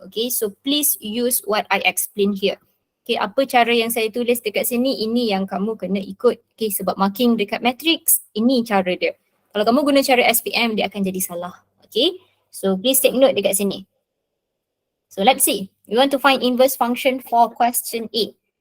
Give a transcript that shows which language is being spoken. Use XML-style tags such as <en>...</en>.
<en>Okay, so please use what I explain here.</en> <ms>Okay, apa cara yang saya tulis dekat sini, ini yang kamu kena ikut. Okay, sebab marking dekat matrix, ini cara dia. Kalau kamu guna cara SPM, dia akan jadi salah.</ms> <en>Okay, so please take note</en> <ms>dekat sini.</ms> <en>So let's see. We want to find inverse function for question A.</en>